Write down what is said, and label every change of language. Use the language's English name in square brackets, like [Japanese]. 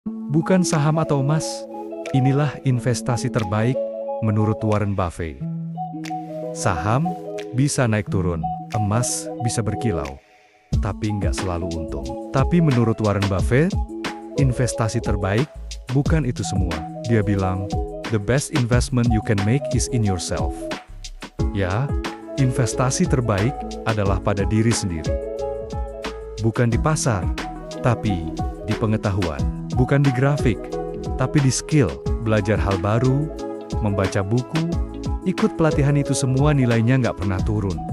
[Indonesian] Bukan saham atau emas, inilah investasi terbaik menurut Warren Buffett. Saham bisa naik turun, emas bisa berkilau, tapi nggak selalu untung. Tapi menurut Warren Buffett, investasi terbaik bukan itu semua. Dia bilang, [English] the best investment you can make is in yourself. [Indonesian] Ya, investasi terbaik adalah pada diri sendiri. Bukan di pasar, tapi di pengetahuan. Bukan di grafik, tapi di skill. Belajar hal baru, membaca buku, ikut pelatihan, itu semua nilainya nggak pernah turun.